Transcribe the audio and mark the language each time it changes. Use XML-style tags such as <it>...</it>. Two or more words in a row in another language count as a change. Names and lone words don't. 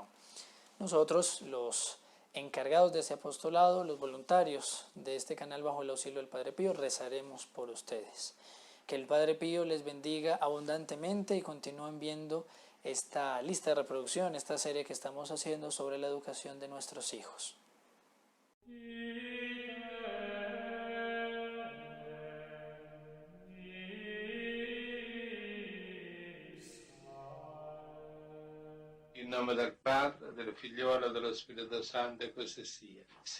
<es>Nosotros, los encargados de ese apostolado, los voluntarios de este canal bajo el auxilio del Padre Pío, rezaremos por ustedes. Que el Padre Pío les bendiga abundantemente y continúen viendo esta lista de reproducción, esta serie que estamos haciendo sobre la educación de nuestros hijos.</es> <it>In nome del Padre, del Figliolo e dello Spirito Santo, e così sia.</it>